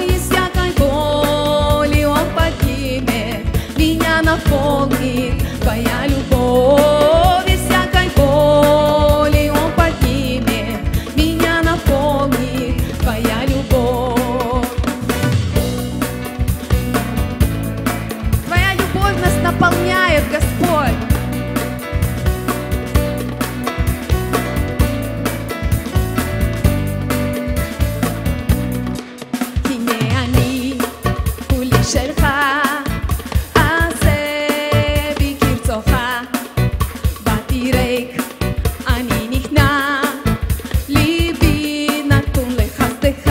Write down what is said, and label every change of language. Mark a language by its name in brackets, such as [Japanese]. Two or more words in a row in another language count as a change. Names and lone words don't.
[Russian] И всякой боли он поднимет, меня наполнит твоя любовь. И всякой боли он поднимет, меня наполнит твоя любовь. Твоя любовь нас наполняет, Господь. [Hebrew] הנה אני כולי שלך, עשה בי כרצונך. באתי ריק, אני נכנע, ליבי נתון לחסדך.